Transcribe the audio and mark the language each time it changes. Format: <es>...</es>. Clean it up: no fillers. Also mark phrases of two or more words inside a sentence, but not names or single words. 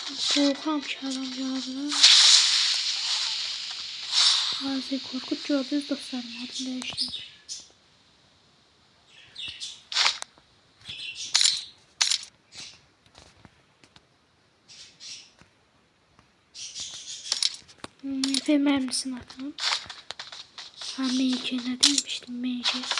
<az>Qorxuram ki adam gələ bilər. Qazi Korkut gördünüz dostlarım, adım dəyişdim.</az> <tr>Ve mermisini atalım. Ha, M2 ne demiştim, M2.</tr>